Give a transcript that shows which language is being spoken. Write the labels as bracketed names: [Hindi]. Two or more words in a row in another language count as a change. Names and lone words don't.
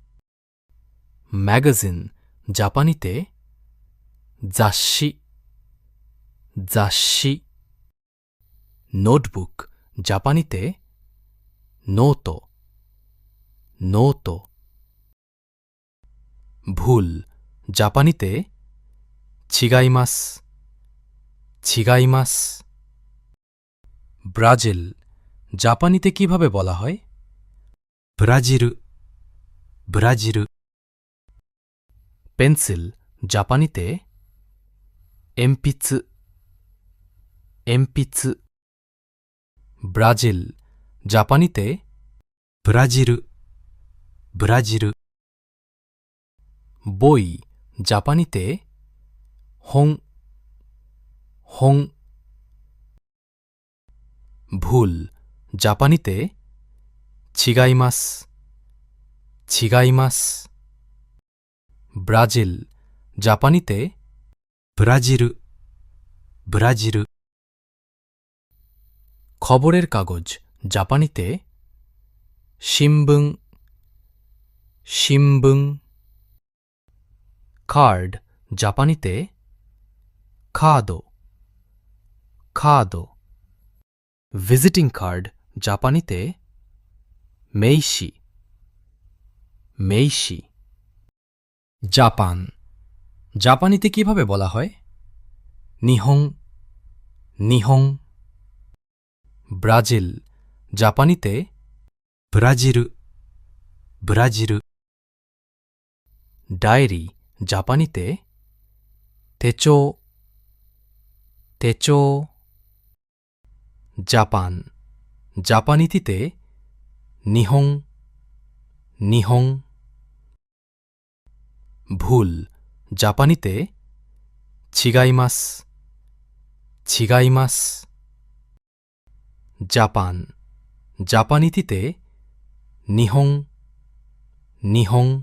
[Bangla] ম্যাগাজিন জাপানিতে [Japanese] 雑誌 雑誌 [Bangla] নোটবুক জাপানিতে [Japanese] ノート ノート [Bangla] ভুল জাপানিতে [Japanese] 違います 違います [Bangla] ব্রাজিল জাপানিতে কিভাবে বলা হয় [Japanese] ブラジル、ブラジル、 [Bangla] পেন্সিল জাপানিতে [Japanese] 鉛筆 鉛筆 [Bangla] ব্রাজিল জাপানিতে [Japanese] ブラジル、ブラジル、 [Bangla] বই জাপানিতে [Japanese] 本 本 [Bangla] ভুল জাপানিতে [Japanese] 違います 違います [Bangla] ব্রাজিল জাপানিতে [Japanese] ブラジル、ブラジル、 [Bangla] খবরের কাগজ জাপানিতে [Japanese] 新聞 新聞 [Bangla] কার্ড জাপানিতে [Japanese] カード カード [Bangla] ভিজিটিং কার্ড জাপানিতে [Japanese] 名刺 名刺 [Bangla] জাপান জাপানিতে কিভাবে বলা হয় [Japanese] 日本 日本 [Bangla] ব্রাজিল জাপানিতে [Japanese] ブラジル、ブラジル、 [Bangla] ডায়েরি জাপানিতে [Japanese] 手帳 手帳 [Bangla] জাপান জাপানিতে [Japanese] 日本 日本 [Bangla] ভুল জাপানিতে [Japanese] 違います 違います [Bangla] জাপান জাপানিতে [Japanese] 日本 日本